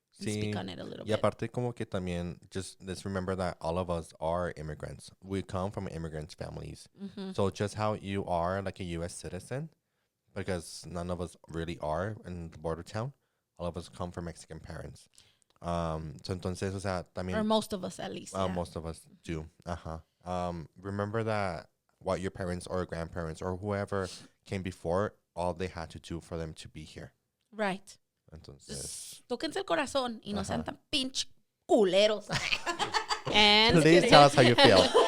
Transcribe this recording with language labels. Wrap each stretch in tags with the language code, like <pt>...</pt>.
<en>And speak on it a little</en> <es>Y</es> <en>bit.</en> <es>aparte como que también,</es> <en>just let's remember that all of us are immigrants. We come from immigrants families. Mm-hmm. So just how you are like a U.S. citizen, because none of us really are in the border town. All of us come from Mexican parents. So</en> <es>entonces, o sea, también...</es> <en>Or most of us, at least. Yeah. Most of us do. Remember that what your parents or grandparents or whoever came before, all they had to do for them to be here. Right.</en> <es>Entonces, Tóquense el corazón y no sean tan pinche culeros.</es> <en>And please tell us how you feel.</en>